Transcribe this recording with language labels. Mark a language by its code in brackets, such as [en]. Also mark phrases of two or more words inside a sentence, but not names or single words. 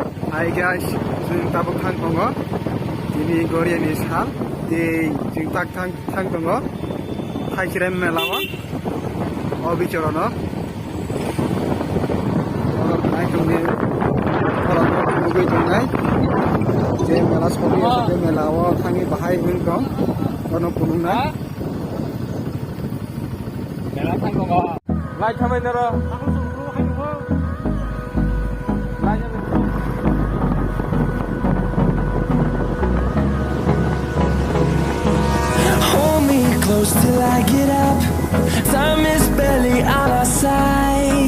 [en] Hi guys, [brx] जों दाबो थां दङ दिनै गरियानि सान जों थां दङ थाइख्रेम मेलाव अभिचरण नायथंनि नुबाय दंनाय जे मेला सलियो बे मेलाव थाङि बाहाय होन दं अन पुनुंना मेला थां दङ लाइट थाबाय दर [en] Close till I get up. Time is barely on our side.